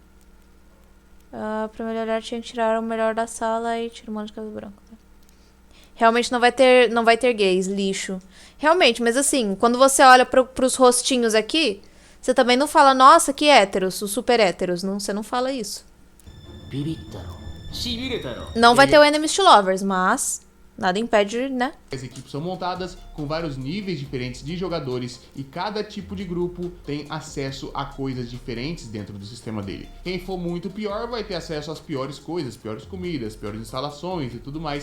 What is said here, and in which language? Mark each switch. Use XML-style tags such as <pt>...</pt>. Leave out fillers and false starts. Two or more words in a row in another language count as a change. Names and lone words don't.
<pt>pra melhorar tinha que tirar o melhor da sala e tirar o mano de cabelo branco. Realmente não vai ter gays, lixo. Realmente, mas assim, quando você olha pros rostinhos aqui, você também não fala, nossa, que héteros, os super héteros. Não, você não fala isso.</pt> <ja>ビビったろしびれたろ</ja> <pt>Não vai ter o</pt> <en>Enemies to Lovers,</en> <pt>mas nada impede, né? As equipes são montadas com vários níveis diferentes de jogadores e cada tipo de grupo tem acesso a coisas diferentes dentro do sistema dele. Quem for muito pior vai ter acesso às piores coisas, piores comidas, piores instalações e tudo mais.</pt>